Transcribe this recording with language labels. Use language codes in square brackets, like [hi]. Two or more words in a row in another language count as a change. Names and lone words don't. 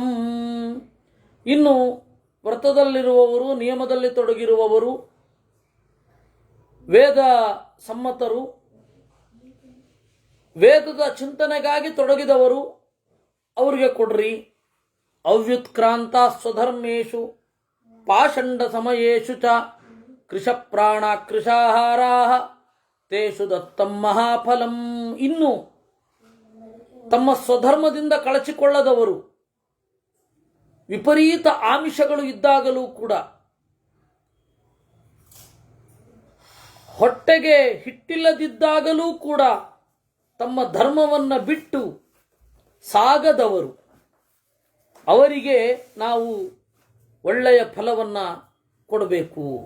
[kn] ಇನ್ನು ವ್ರತದಲ್ಲಿರುವವರು, ನಿಯಮದಲ್ಲಿ ತೊಡಗಿರುವವರು, ವೇದ ಸಮ್ಮತರು, ವೇದದ ಚಿಂತನೆಗಾಗಿ ತೊಡಗಿದವರು, ಅವರಿಗೆ ಕೊಡ್ರಿ. [sa] ಅವ್ಯುತ್ಕ್ರಾಂತ ಸ್ವಧರ್ಮೇಶು ಪಾಷಂಡ ಸಮಯೇಶು ಚ ಕೃಶಪ್ರಾಣ ಕೃಶಾಹಾರಾ ತೇಷು ದತ್ತಂ ಮಹಾಫಲಂ. [kn] ಇನ್ನು ತಮ್ಮ ಸ್ವಧರ್ಮದಿಂದ ಕಳಚಿಕೊಳ್ಳದವರು, ವಿಪರೀತ ಆಮಿಷಗಳು ಇದ್ದಾಗಲೂ ಕೂಡ, ಹೊಟ್ಟೆಗೆ ಹಿಟ್ಟಿಲ್ಲದಿದ್ದಾಗಲೂ ಕೂಡ ತಮ್ಮ ಧರ್ಮವನ್ನು ಬಿಟ್ಟು ಸಾಗದವರು, ಅವರಿಗೆ ನಾವು ಒಳ್ಳೆಯ ಫಲವನ್ನು ಕೊಡಬೇಕು.